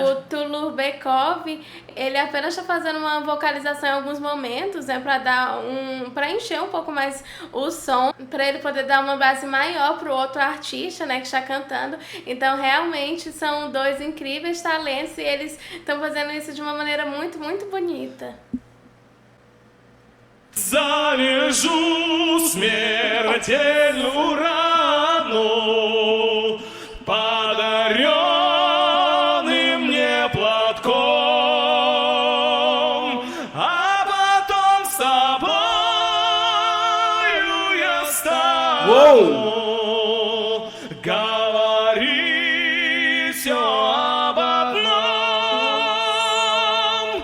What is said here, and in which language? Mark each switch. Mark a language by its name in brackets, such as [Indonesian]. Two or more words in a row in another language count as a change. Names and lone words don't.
[Portuguese] O Tulubekov, ele apenas está fazendo uma vocalização em alguns momentos, né, para encher um pouco mais o som, para ele poder dar uma base maior para o outro artista, né, que está cantando. Então realmente são dois incríveis talentos e eles estão fazendo isso de uma maneira muito, muito bonita. [Russian] Завяжу смертельную рану подаренным мне платком, а потом с тобою я стану говорить все об одном.